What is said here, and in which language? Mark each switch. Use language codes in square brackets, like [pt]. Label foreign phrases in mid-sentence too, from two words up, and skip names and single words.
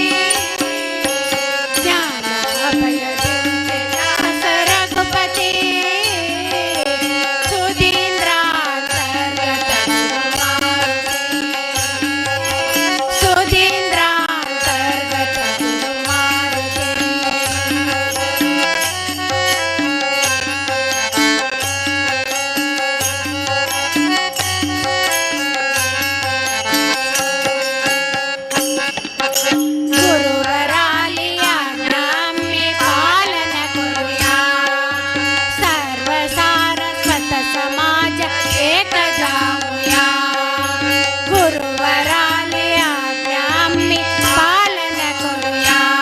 [kn] ಜ್ಞಾನ ಅಭಯ ದಿವ್ಯ ವ್ಯಾಸ ರಘುಪತಿ ಸುಧೀಂದ್ರ ಅಂತರ್ಗತ ಗುರು ಮಾರುತಿ ಸುಧೀಂದ್ರ ಅಂತರ್ಗತ ಗುರು ಮಾರುತಿ [mr] गुरुवराली आज्ञाम्ये पालन करूया सर्वसारस्वत समाज एक जाऊया गुरुवराली आज्ञाम्ये पालन करूया